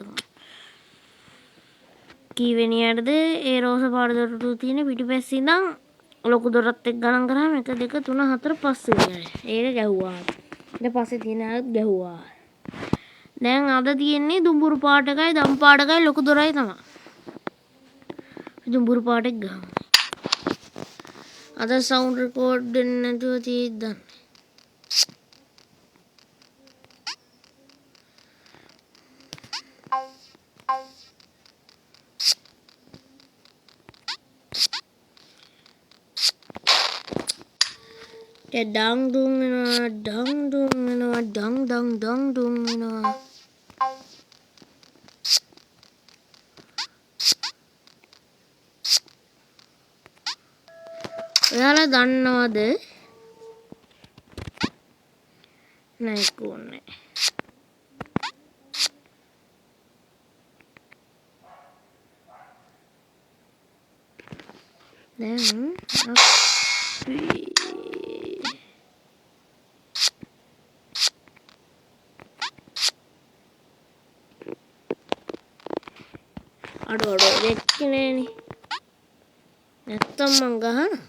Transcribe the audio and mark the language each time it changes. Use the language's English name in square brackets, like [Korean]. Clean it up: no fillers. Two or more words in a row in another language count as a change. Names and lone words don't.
[Sinhala] කීවෙනියටද ඒ රෝස පාට දොරටු තියෙන පිටිපස්සේ ඉඳන් ලොකු දොරත් එක්ක ගණන් කරාම 1 2 3 4 5 වෙනියට ඒක ගැහුවා ඊට පස්සේ තියෙන අයත් ගැහුවා දැන් අද තියෙන්නේ දුඹුරු පාට එකයි දම් පාට එකයි ලොකු දොරයි තමයි දුඹුරු පාට එක ගහමු අද [English] sound record [Sinhala] වෙන්නේ නැතුව තියෙද්දන් dang dung වෙනවා dang dung වෙනවා dang dang dang dung වෙනවා ඔයාලා දන්නවද නෑ කොන්නේ දැන් අපි අඩෝ දෙක්කේ නෑනේ නැත්තම් මං ගහනවා